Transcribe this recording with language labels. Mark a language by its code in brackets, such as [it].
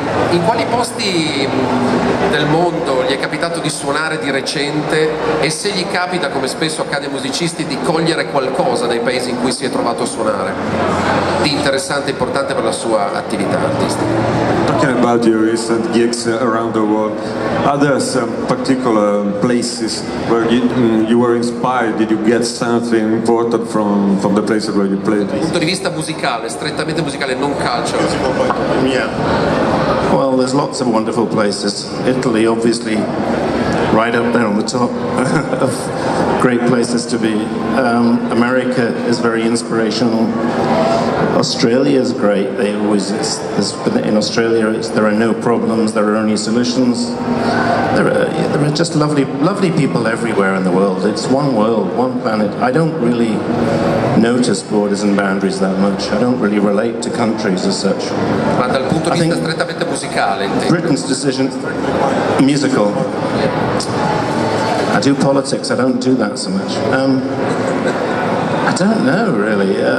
[it] In quali posti del mondo gli è capitato di suonare di recente, e se gli capita, come spesso accade ai musicisti, di cogliere qualcosa dai paesi in cui si è trovato a suonare di interessante e importante per la sua attività artistica? [en] Talking about your recent gigs around the world, are there some particular places where you were inspired? Did you get something important from the places where you played? [it] Dal punto di vista musicale, strettamente musicale, non calcio. [en] Yeah. Well, there's lots of wonderful places. Italy, obviously, right up there on the top of great places to be. America is very inspirational. Australia is great. In Australia, there are no problems. There are only solutions. There are just lovely people everywhere in the world. It's one world, one planet. I don't really notice borders and boundaries that much. I don't really relate to countries as such. [it] Ma dal punto di vista strettamente musicale, [en] Britain's decision, musical. I do politics. I don't do that so much. I don't know really.